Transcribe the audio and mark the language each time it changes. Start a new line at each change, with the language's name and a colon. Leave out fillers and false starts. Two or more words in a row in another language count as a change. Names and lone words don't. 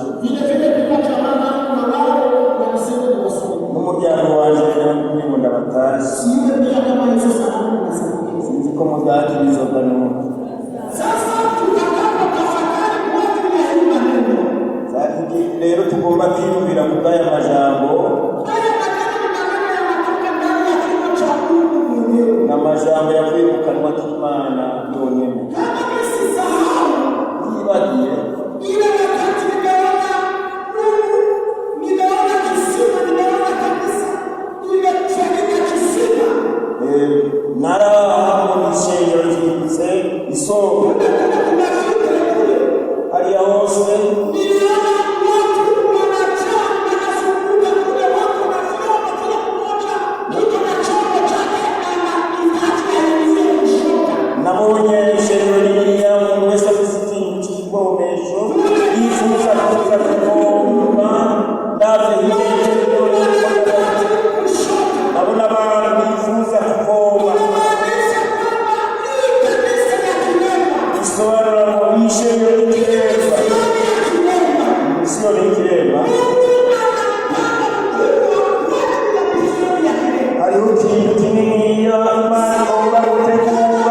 Swahili: Vile kupata mama na wao wanasema ni wasanii. Mmoja waje na batashi. Sijui pia kama hizo sababu tunazipokea. Ziko mtaki hizo kanuni. Sasa tutakapotafakari kwa ajili ya hii maneno.
Rundi: Sasa leo tugomba kwiyumvira kugaya majambo. Na majambo yavuye mu kanwa k'Imana yonyene.
Swahili: Kama nisisahau,
Rundi: nibagiye
Swahili: ile wakati nimeona kisima, nimeona kabisa imefanyika kisima.
Rundi: Narahabona ishengero ryibutse isoko hariya hose.
Swahili: Niliona watu wanajaa wanazunguka kule, wako wanasimama kila mmoja kiko na chombo chake
Rundi: nabonye ishengero ririya umuntu wese afite ikintu cy'igikoresho yifuza kuza kuvoma ndavye abona abantu bifuza kuvoma isobanura ngo ishengero ry'ikiremba sio ry'ikiremba hariho ikintu kininiya Imana igomba gutegura.